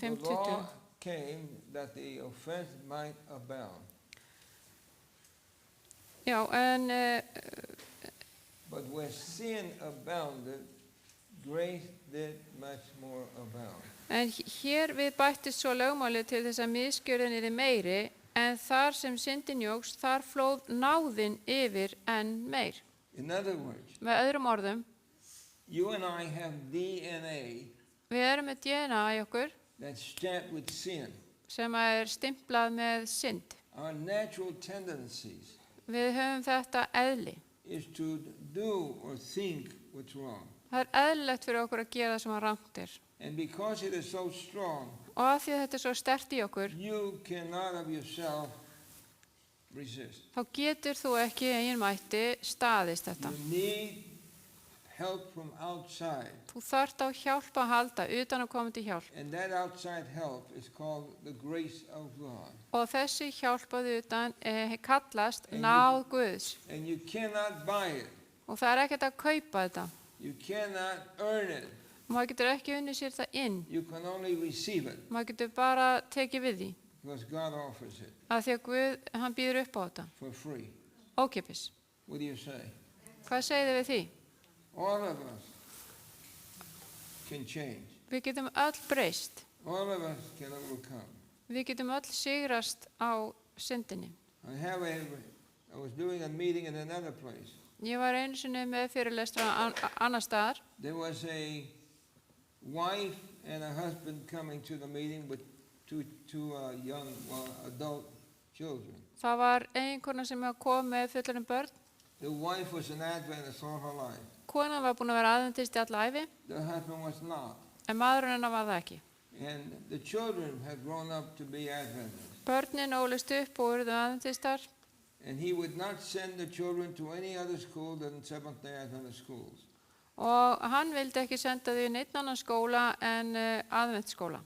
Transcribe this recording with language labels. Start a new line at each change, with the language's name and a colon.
English: The 5:20. law came that the offense might abound.
Icelandic: Já, en
English: But where sin abounded, grace did much more abound.
Icelandic: En hér við bættist svo lögmálið til þess að misgjörðin er meiri, en þar sem syndin jókst, þar flóð náðin yfir enn meir.
English: In other words,
Icelandic: Með öðrum orðum,
English: you and I have DNA
Icelandic: við erum með DNA í okkur
English: that's stamped with sin.
Icelandic: sem er stimplað með synd.
English: Our natural tendencies
Icelandic: Við höfum þetta eðli.
English: is to do or think what's wrong.
Icelandic: Það er eðlilegt fyrir okkur að gera það sem að rangt er.
English: And because it is so strong,
Icelandic: Og af því að þetta er svo sterkt í okkur,
English: you cannot of yourself resist.
Icelandic: þá getur þú ekki eigin mætti staðist þetta.
English: You need help from outside.
Icelandic: Þú þarft á hjálp að halda utan að koma til hjálp.
English: And that outside help is called the grace of God.
Icelandic: Og þessi hjálp að utan kallast náð Guðs.
English: And you cannot buy it.
Icelandic: Og það er ekkert að kaupa þetta.
English: You cannot earn it.
Icelandic: Maður getur ekki unnið sér það inn.
English: You can only receive it
Icelandic: Maður getur bara tekið við því.
English: because God offers it
Icelandic: Af því að Guð, hann býður upp á þetta.
English: for free.
Icelandic: Ókeypis.
English: What do you say?
Icelandic: Hvað segir þið við því?
English: All of us can change.
Icelandic: Við getum öll breyst.
English: All of us can overcome.
Icelandic: Við getum öll sigrast á syndinni.
English: I was doing a meeting in another place.
Icelandic: Ég var einu sinni með fyrirlestra annar staðar.
English: There was a wife and a husband coming to the meeting with two young adult children.
Icelandic: Það var eiginkona sem kom með fullorðin börn.
English: The wife was an Adventist all her life.
Icelandic: Konan var búin að vera aðventist í alla ævi,
English: The husband was not.
Icelandic: en maðurinn hennar var það ekki.
English: And the children had grown up to be Adventists.
Icelandic: Börnin ólist upp og urðu aðventistar
English: And he would not send the children to any other school than Seventh-day Adventist schools.
Icelandic: og hann vildi ekki senda þau í neitt annan skóla en aðventsskóla.